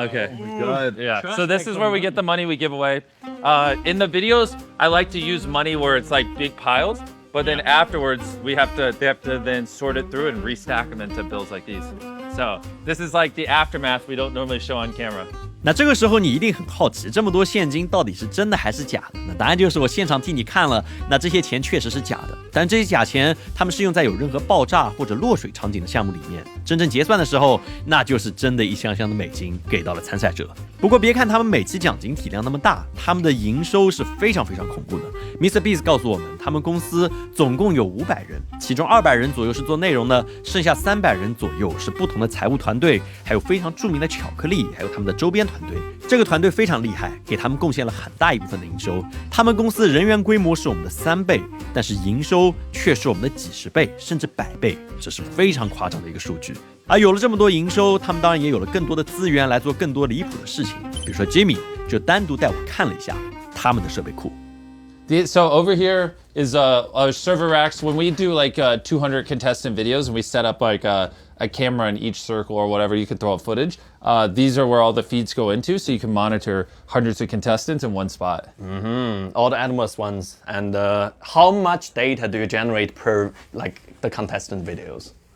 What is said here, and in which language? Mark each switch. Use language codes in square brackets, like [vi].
[en] Okay. Good. Yeah. So this is where we get the money we give away. In the videos, I like to use money where it's like big piles, but then afterwards they have to then sort it through and restack them into bills like these. So this is like the aftermath we don't normally show on camera. [zh] 那这个时候你一定很好奇，这么多现金到底是真的还是假的？那答案就是我现场替你看了，那这些钱确实是假的，但这些假钱他们是用在有任何爆炸或者落水场景的项目里面，真正结算的时候，那就是真的一箱箱的美金给到了参赛者。不过别看他们每期奖金体量那么大，他们的营收是非常非常恐怖的。 [en] Mr. [zh] Beast 告诉我们，他们公司总共有500人，其中200人左右是做内容的，剩下300人左右是不同的财务团队，还有非常著名的巧克力，还有他们的周边团队。这个团队非常厉害，给他们贡献了很大一部分的营收。他们公司人员规模是我们的3倍，但是营收却是我们的几十倍甚至100倍，这是非常夸张的一个数据。而有了这么多营收，他们当然也有了更多的资源来做更多离谱的事情。比如说 Jimmy 就单独带我看了一下他们的设备库。 [en] So over here is our server racks. When we do like 200 contestant videos and we set up like a camera in each circle or whatever, you can throw up footage. These are where all the feeds go into, so you can monitor hundreds of contestants in one spot. All the enormous ones. And how much data do you generate per like the contestant videos?